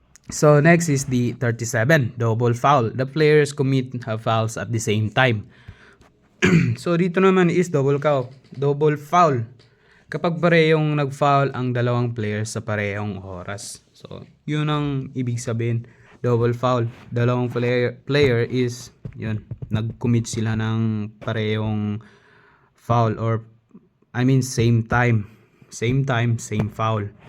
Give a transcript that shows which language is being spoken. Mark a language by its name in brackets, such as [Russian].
[English] So next is the 37, double foul. The players commit fouls at the same time. [Filipino] So dito naman is double foul. Kapag parehong nag-foul ang dalawang players sa parehong oras. So yun ang ibig sabihin, double foul. Dalawang player is yun, nag-commit sila ng parehong foul, [English] or I mean same time, same foul.